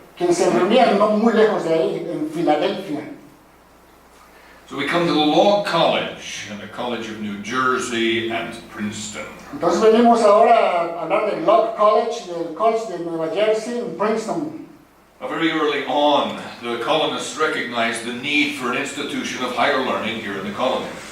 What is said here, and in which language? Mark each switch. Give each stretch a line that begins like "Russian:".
Spanish: quienes se reunían no muy lejos de ahí, en Filadelfia.
English: So we come to the Law College and the College of New Jersey and Princeton.
Spanish: Entonces venimos ahora a hablar del Law College, del College de Nueva Jersey en Princeton.
English: Very early on, the colonists recognized the need for an institution of higher learning here in the colony.